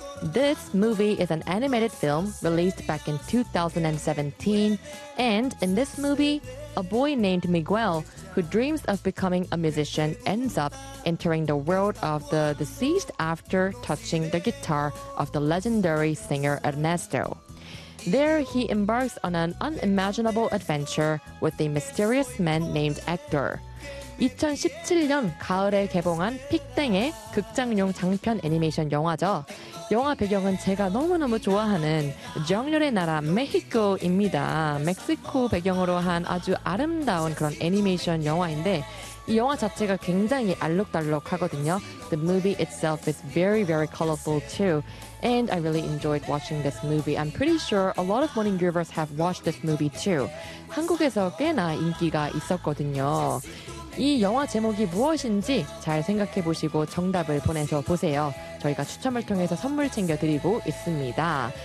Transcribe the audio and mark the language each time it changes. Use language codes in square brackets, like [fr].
[en] This movie is an animated film released back in 2017, and in this movie, a boy named Miguel, who dreams of becoming a musician, ends up entering the world of the deceased after touching the guitar of the legendary singer Ernesto. There, he embarks on an unimaginable adventure with a mysterious man named Hector. [ko] 2017년 가을에 개봉한 픽땡의 극장용 장편 애니메이션 영화죠. 영화 배경은 제가 너무너무 좋아하는 정열의 나라 멕시코입니다. 멕시코 배경으로 한 아주 아름다운 그런 애니메이션 영화인데 이 영화 자체가 굉장히 알록달록 하거든요. [en] The movie itself is very, very colorful too. And I really enjoyed watching this movie. I'm pretty sure a lot of morning groovers have watched this movie too. [ko] 한국에서 꽤나 인기가 있었거든요. 이 영화 제목이 무엇인지 잘 생각해 보시고 정답을 보내서 보세요. 저희가 추첨을 통해서 선물 챙겨드리고 있습니다.